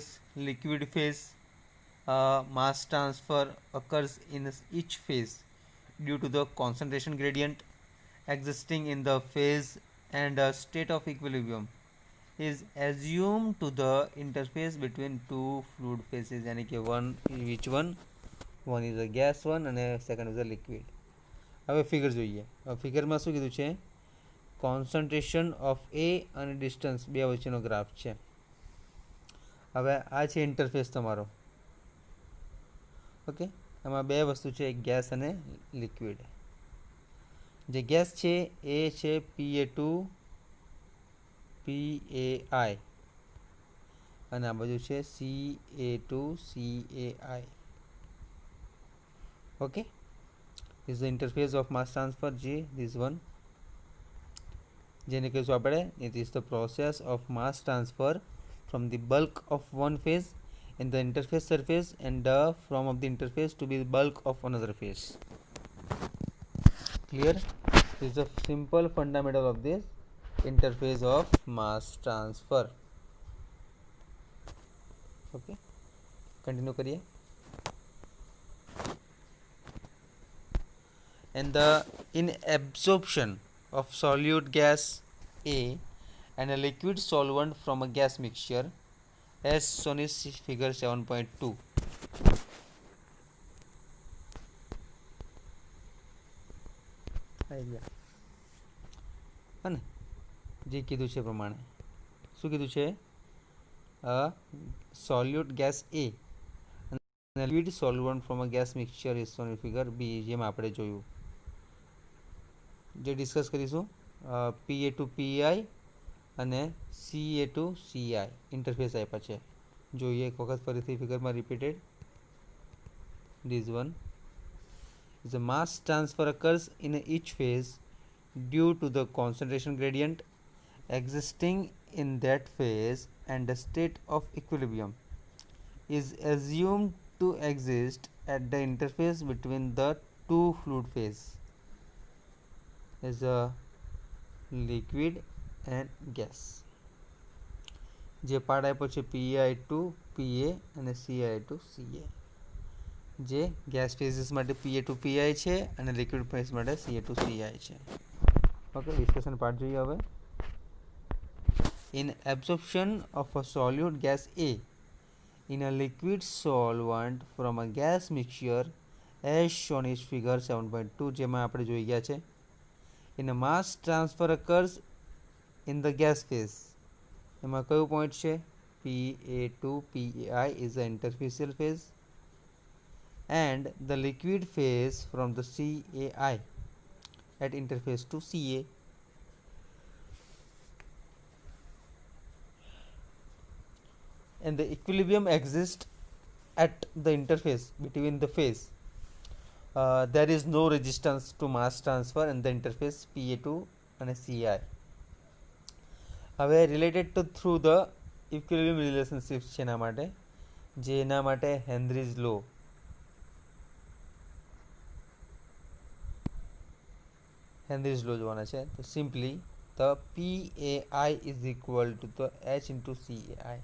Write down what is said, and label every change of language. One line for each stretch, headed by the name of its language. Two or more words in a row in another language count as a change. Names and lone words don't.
English: Liquid phase mass transfer occurs in each phase due to the concentration gradient existing in the phase, and a state of equilibrium is assumed to the interface between two fluid phases.
Hindi: यानी कि
English: which one is a gas one and second is a liquid.
Gujarati: હવે ફિગર જોઈએ. ફિગરમાં શું કીધું છે? કોન્સન્ટ્રેશન ઓફ એ અને ડિસ્ટન્સ બે વચ્ચેનો ગ્રાફ છે. હવે આ છે ઇન્ટરફેસ તમારો. ઓકે, આમાં બે વસ્તુ છે, એક ગેસ અને લિક્વિડ. જે ગેસ છે એ છે PA2PAI અને આ બાજુ છે CA2CAI. ઓકે,
English: this is the interface of mass transfer. G, this one
Gujarati: જેને કહીશું આપણે
English: it is the process of mass transfer from the bulk of one phase in the interface surface and from of the interface to be the bulk of another phase. Clear? This is the simple fundamental of this interface of mass transfer. Okay, continue करिए. And the in absorption of solute gas A and a liquid solvent from a gas mixture as shown in figure 7.2.
Gujarati: અને જે કીધું છે પ્રમાણે શું કીધું છે?
English: solute gas A and a liquid solvent from a gas mixture is shown in figure B.
Gujarati: જેમ આપણે જોયું, જે ડિસ્કસ કરીશું PA2PI અને CA2CI ઇન્ટરફેસ આપ્યા છે. જોઈએ એક વખત ફરીથી ફિગરમાં રિપીટેડ.
English: This one is a mass transfer occurs in each phase due to the concentration gradient existing in that phase, and the state of equilibrium is assumed to exist at the interface between the two fluid phase as a liquid and gas.
Gujarati: જે પાર્ટ આપ્યો છે PA2PA અને CA2CA. જે
English: gas phases
Gujarati: માટે PA2PI છે અને
English: liquid phase
Gujarati: માટે CA2CI છે. ઓકે,
English: discussion part
Gujarati: જોઈએ હવે.
English: In absorption of a solute gas A in a liquid solvent from a gas mixture as shown is figure 7.2
Gujarati: જેમાં આપણે જોઈ ગયા છે.
English: In mass transfer occurs in the gas phase.
Gujarati: એમાં કયું પોઈન્ટ છે?
English: PA2 PAI is the interfacial phase and the liquid phase from the CAI at interface to CA. And the equilibrium exists at the interface between the phase. There is no resistance to mass transfer in the interface PA2 and CI.
Gujarati: હવે
English: related to through the equilibrium relationship
Gujarati: છે એના માટે, જે એના માટે હેનરીઝ લો. હેનરીઝ લો જોવાના છે.
English: તો simply the PAI is equal to the H into CAI.